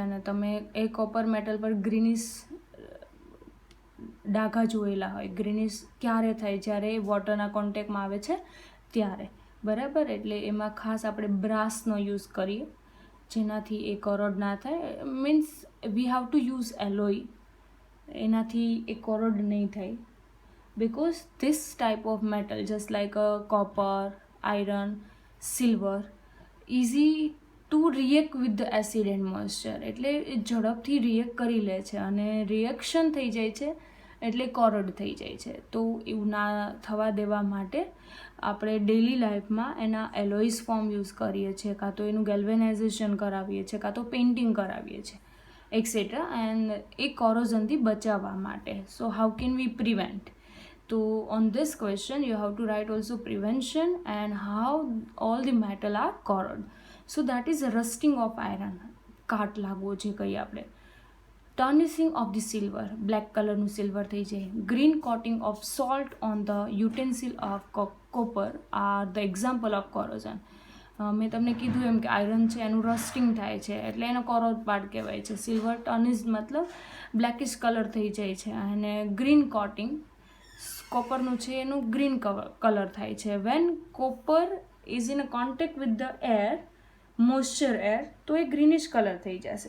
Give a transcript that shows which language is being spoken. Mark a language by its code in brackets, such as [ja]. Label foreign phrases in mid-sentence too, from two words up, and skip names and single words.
[gu] અને તમે એ [en] copper metal [gu] પર ગ્રીનિશ ડાઘા જોયેલા હોય. ગ્રીનિશ ક્યારે થાય? જ્યારે વોટરના કોન્ટેક્ટમાં આવે છે ત્યારે, બરાબર. એટલે એમાં ખાસ આપણે બ્રાસનો યુઝ કરીએ જેનાથી એ કોરોડ ના થાય. [en] means we have to use alloy, [gu] એનાથી એ કોરોડ નહીં થાય. [en] because this type of metal, just like a copper, iron, silver, easy to react with the acid and moisture, [gu] એટલે એ ઝડપથી રિએક્ટ કરી લે છે અને રિએક્શન થઈ જાય છે એટલે કોરોડ થઈ જાય છે. તો એવું ના થવા દેવા માટે આપણે ડેલી લાઈફમાં એના [en] alloys form use [gu] કરીએ છીએ, કાં તો એનું ગેલ્વેનાઇઝેશન કરાવીએ છીએ, કાં તો પેઇન્ટિંગ કરાવીએ છીએ, એક્સેટ્રા. [en] and [gu] એ કોરોઝનથી બચાવવા માટે. [en] so how can we prevent? So on this question you have to write also prevention and how all the metal are corroded. So that is rusting of iron, [gu] કાટ લાગવો જે કહીએ આપણે. [en] Tarnishing of the silver, black [gu] કલરનું સિલ્વર થઈ જાય. [en] Green coating of salt on the utensil of copper are the example of corrosion. [gu] મેં તમને કીધું એમ કે આયરન છે એનું રસ્ટિંગ થાય છે એટલે એનો કોરોડ પાર્ટ કહેવાય છે. [en] silver tarnish [gu] મતલબ બ્લેકિશ કલર થઈ જાય છે. અને [en] green coating [gu] કોપરનું છે એનું [en] green color [gu] થાય છે. [en] when copper is in a contact with the air, moisture air, [gu] તો એ ગ્રીનિશ કલર થઈ જશે.